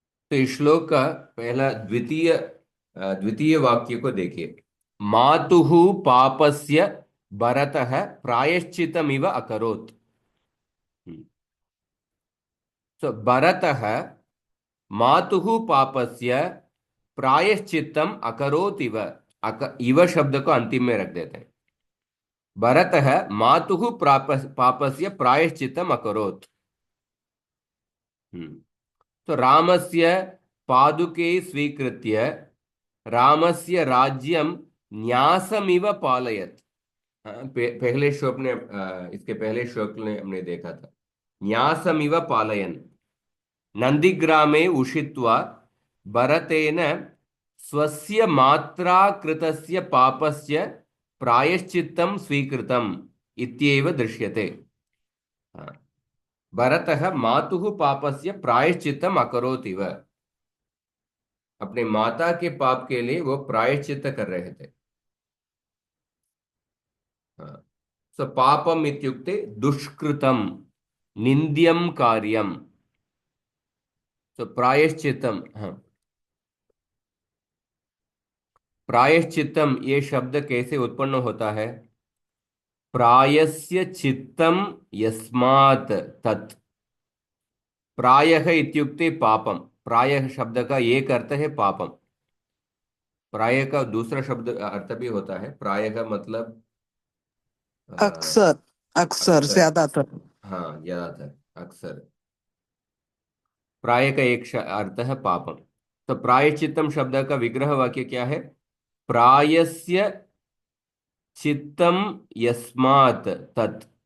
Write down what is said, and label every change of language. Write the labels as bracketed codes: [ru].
[hi] तो इस श्लोक का पहला द्वितीय वाक्य को देखिए। [sa] मातुः पापस्य भरतः प्रायश्चितमिव अकरोत्। सो भरतः मातुः पापस्य प्रायश्चित्तम अकरोत् इव। [hi] इव शब्द को अंतिम में रख देते हैं। [sa] भरतः मातुः पापस्य प्रायश्चित्तम अकरोत्। तो रामस्य पादुके स्वीकृत्य रामस्य राज्यं न्यासमिव पालयत्। [hi] हाँ, पहले श्लोक ने इसके पहले श्लोक ने हमने देखा था। [sa] न्यासमिव पालयन नंदिग्रामे उषित्वा भरतेन स्वस्य मात्रा कृतस्य पापस्य प्रायश्चित्तं स्वीकृतम् इत्येव दृश्यते। हाँ, भरतः मातुः पापस्य प्रायश्चित्तम् अकरोत् इव। [hi] अपने माता के पाप के लिए वो प्रायश्चित्त कर रहे थे। [sa] हाँ, सो पापम इत्युक्ते दुष्कृतम निंद्यम कार्यम। [hi] तो प्रायश्चित्तम, हाँ, प्रायश्चित्तम ये शब्द कैसे उत्पन्न होता है? [sa] प्रायस्य चित्तम यस्मात् तत्। प्रायः इत्युक्ते पापम। [hi] प्रायः शब्द का एक अर्थ है पापम। प्रायः का दूसरा शब्द अर्थ भी होता है। प्रायः मतलब अक्सर, अक्सर, अक्सर। ज्यादातर। हाँ, ज्यादातर, अक्सर। प्राय का एक अर्थ है पापम। तो प्रायश्चित्तम शब्द का विग्रह वाक्य क्या है? [sa] प्रायस्य चित्तम यस्मात् तत्।